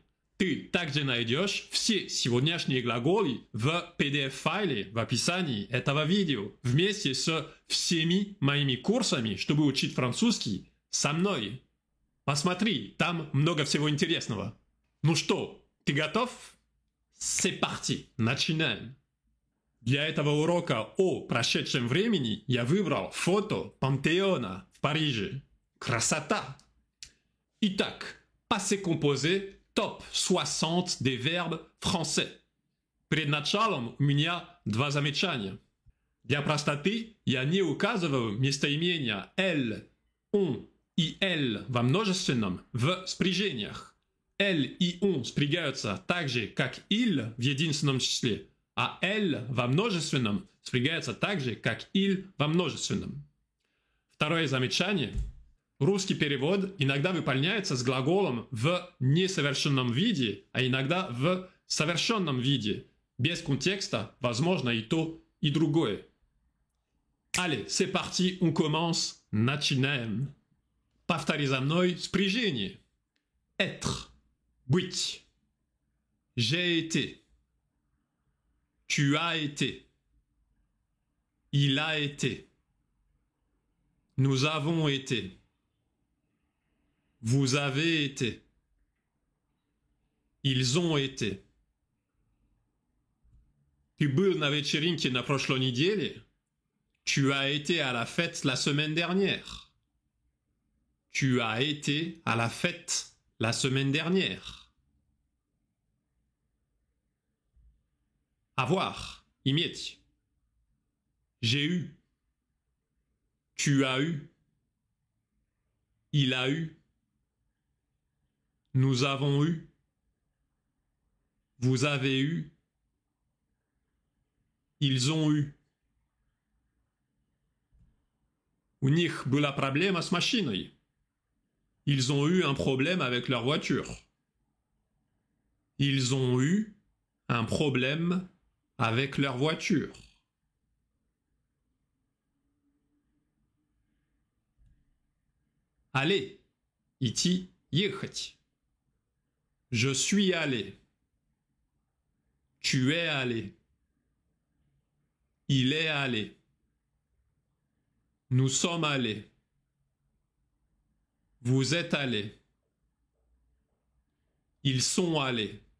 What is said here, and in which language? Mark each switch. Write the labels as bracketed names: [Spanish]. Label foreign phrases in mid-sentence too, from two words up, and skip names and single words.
[Russian] Ты также найдешь все сегодняшние глаголы в PDF-файле в описании этого видео, вместе с всеми моими курсами, чтобы учить французский со мной. Посмотри, там много всего интересного. Ну что, ты готов? [French] C'est parti, [Russian] начинаем. Для этого урока о прошедшем времени я выбрал фото Пантеона в Париже. Красота! Итак, [French] passé composé, [Russian] топ 60 [French] des verbes français. [Russian] Перед началом у меня два замечания. Для простоты я не указываю местоимения [French] elle, on [Russian] и elle во множественном в спряжениях. Elle и on спрягаются так же, как il в единственном числе, а elle во множественном спрягается так же, как il во множественном. Второе замечание. Русский перевод иногда выполняется с глаголом в несовершенном виде, а иногда в совершенном виде. Без контекста возможно и то, и другое. [French] Allez, c'est parti, on commence. [Russian] Начинаем. Повтори за мной спряжение. [French] Être. Быть. J'ai été. Tu as été. Il a été. Nous avons été. Vous avez été. Ils ont été. [Russian] Ты был на вечеринке на прошлой неделе? [French] Tu as été à la fête la semaine dernière. Tu as été à la fête la semaine dernière. Avoir, иметь. J'ai eu. Tu as eu. Il a eu. Nous avons eu. Vous avez eu. Ils ont eu. [Russian] У них была проблема с машиной. [French] Ils ont eu un problème avec leur voiture. Ils ont eu un problème avec leur voiture. Aller, [Russian] идти, ехать. [French] Je suis allé. Tu es allé. Il est allé. Nous sommes allés. Vous êtes allés. Ils sont allés.